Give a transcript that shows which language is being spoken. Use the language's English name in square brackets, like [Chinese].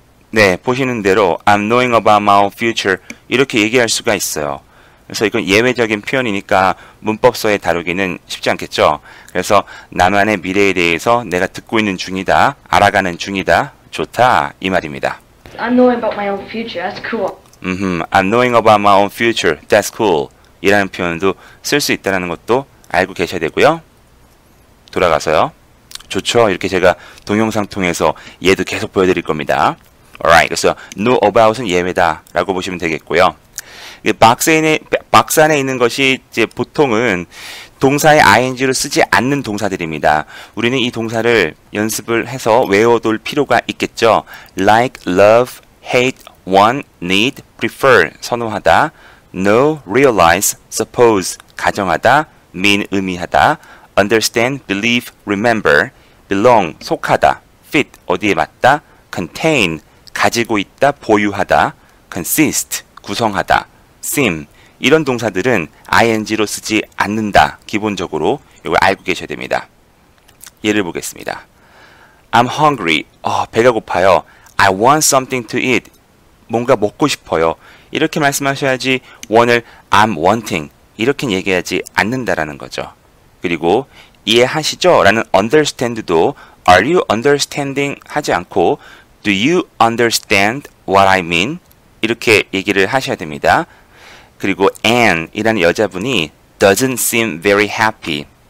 [Korean] 네, 보시는 대로 [English] I'm knowing about my own future [Korean] 이렇게 얘기할 수가 있어요. 그래서 이건 예외적인 표현이니까 문법서에 다루기는 쉽지 않겠죠. 그래서 나만의 미래에 대해서 내가 듣고 있는 중이다. 알아가는 중이다. 좋다. 이 말입니다. [English] I'm knowing about my own future. That's cool. I'm knowing about my own future. That's cool. [Korean] 이라는 표현도 쓸 수 있다는 것도 알고 계셔야 되고요. 돌아가서요. 좋죠. 이렇게 제가 동영상 통해서 얘도 계속 보여드릴 겁니다. [English] Alright. [Korean] 그래서 know about은 예외다 라고 보시면 되겠고요. 박스 안에 있는 것이 이제 보통은 동사의 ing를 쓰지 않는 동사들입니다. 우리는 이 동사를 연습을 해서 외워둘 필요가 있겠죠. [English] like, love, hate, want, need, prefer, 선호하다, know, realize, suppose, 가정하다, mean, 의미하다, understand, believe, remember, belong, 속하다, fit, 어디에 맞다, contain, 가지고 있다, 보유하다, consist, 구성하다, seem, [Korean] 이런 동사들은 ing로 쓰지 않는다. 기본적으로 이걸 알고 계셔야 됩니다. 예를 보겠습니다. [English] I'm hungry. [Korean] 배가 고파요. [English] I want something to eat. [Korean] 뭔가 먹고 싶어요. 이렇게 말씀하셔야지 one을 [English] I'm wanting [Korean] 이렇게 얘기하지 않는다라는 거죠. 그리고 이해하시죠? [English] 라는 understand도 are you understanding [Korean] 하지 않고 [English] do you understand what I mean? [Korean] 이렇게 얘기를 하셔야 됩니다. 그리고 Anne 이라는 여자분이 [English] doesn't seem very happy.